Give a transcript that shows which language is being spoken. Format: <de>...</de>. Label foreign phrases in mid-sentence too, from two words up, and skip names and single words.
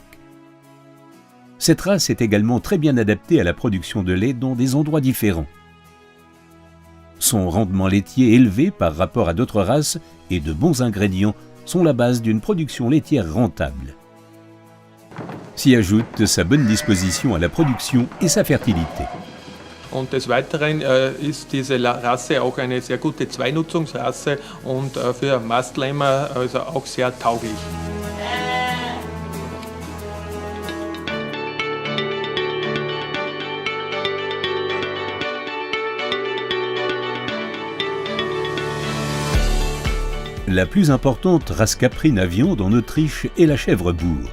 <fr>Cette race est également très bien adaptée à la production de lait dans des endroits différents. Son rendement laitier élevé par rapport à d'autres races et de bons ingrédients sont la base d'une production laitière rentable. S'y ajoute sa bonne disposition à la production et sa fertilité.</fr> <de>Und des Weiteren ist diese Rasse auch eine sehr gute Zweinutzungsrasse und für Mastlämmer also auch sehr tauglich.</de> <fr>La plus importante race caprine à viande en Autriche est la chèvre bourre.</fr>